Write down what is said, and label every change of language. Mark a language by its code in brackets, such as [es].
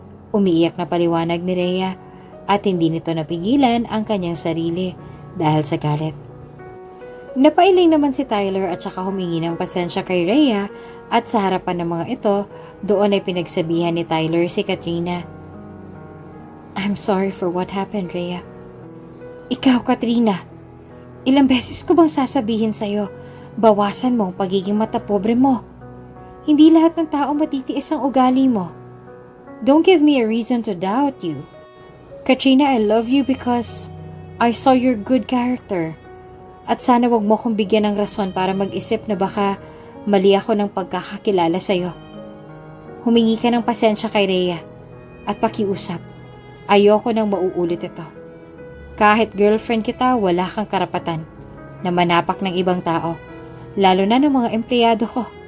[tl] Umiiyak na paliwanag ni Rhea at hindi nito napigilan ang kanyang sarili dahil sa galit. Napailing naman si Tyler at saka humingi ng pasensya kay Rhea at sa harapan ng mga ito, doon ay pinagsabihan ni Tyler si Katrina. [en] I'm sorry for what happened, Rhea. [tl] Ikaw, Katrina, ilang beses ko bang sasabihin sa'yo, bawasan mo ang pagiging matapobre mo. Hindi lahat ng tao matitiis ang ugali mo. [en] Don't give me a reason to doubt you. Katrina, I love you because I saw your good character. [tl] At sana wag mo akong bigyan ng rason para mag-isip na baka mali ako ng pagkakakilala sa'yo. Humingi ka ng pasensya kay Rhea at pakiusap. Ayoko nang mauulit ito. Kahit girlfriend kita, wala kang karapatan na manapak ng ibang tao, lalo na ng mga empleyado ko.